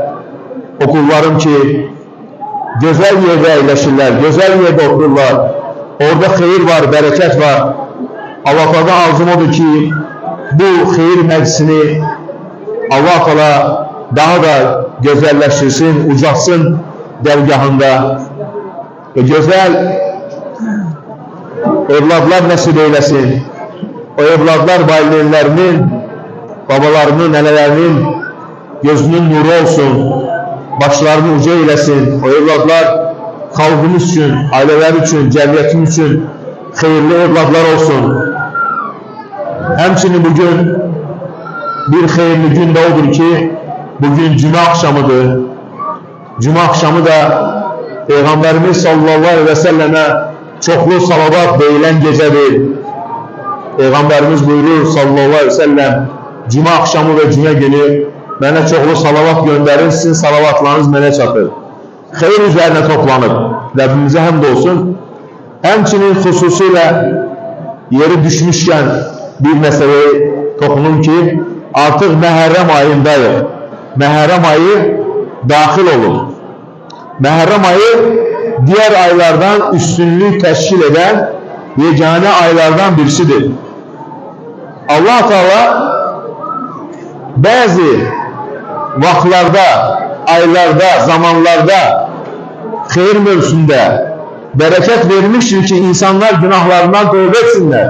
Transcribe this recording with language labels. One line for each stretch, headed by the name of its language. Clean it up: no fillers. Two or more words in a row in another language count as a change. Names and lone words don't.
Turkish: O kullarım ki güzel yerde yerleşirler, güzel yerde otururlar. Orada hayır var, bereket var.
Azerbaijani: Allah arzum odur ki bu xeyir məclisini Allah Teala daha da gözəlləşdirsin, ucatsın dərgahında ve güzel evladlar nəsib eyləsin. O evladlar valideynlərinin, babalarının, nələlərinin gözünün nuru olsun, başlarını uca eyləsin. O evladlar xalqımız üçün, ailələr üçün, cəmiyyətimiz üçün xeyirli evladlar olsun. Həmçinin bugün bir xeyirli gün de odur ki, bugün Cuma akşamıdır.
Turkish: Cuma akşamı da Peygamberimiz
Arabic: صلى الله عليه وسلم
Turkish: çoklu salavat deyilen gecedir. Peygamberimiz buyurur
Arabic: صلى الله عليه وسلم,
Turkish: Cuma akşamı ve Cuma günü bana çoklu salavat gönderin,
Azerbaijani: sizin salavatlarınız mənə çatır.
Turkish: Xeyir üzerine toplanıp, Rabbimize hamd olsun.
Azerbaijani: Həmçinin xüsusilə yeri düşmüşken bir meseleyi toxunum ki, artık Məhərrəm ayındayıq. Məhərrəm ayı daxil olub. Məhərrəm ayı diğer aylardan üstünlük təşkil eden yegane aylardan birisidir.
Turkish: Allah Teala bazı vaxtlarda, aylarda, zamanlarda xeyir mövzusunda bereket vermiştir ki insanlar günahlarından tövbe etsinler.